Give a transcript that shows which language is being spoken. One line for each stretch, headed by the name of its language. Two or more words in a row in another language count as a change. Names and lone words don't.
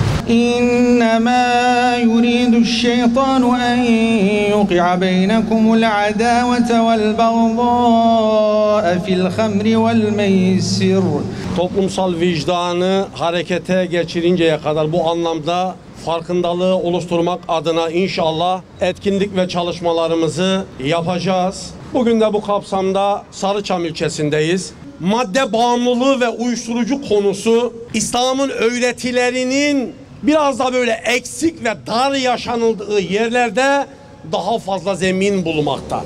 Arabic: إنما يريد الشيطان أن يوقع بينكم العداوة والبغضاء في الخمر والميسر.
Turkish: Toplumsal vicdanı harekete geçirinceye kadar bu anlamda farkındalığı oluşturmak adına inşallah etkinlik ve çalışmalarımızı yapacağız. Bugün de bu kapsamda Sarıçam ilçesindeyiz. Madde bağımlılığı ve uyuşturucu konusu İslam'ın öğretilerinin biraz da böyle eksik ve dar yaşanıldığı yerlerde daha fazla zemin bulmakta.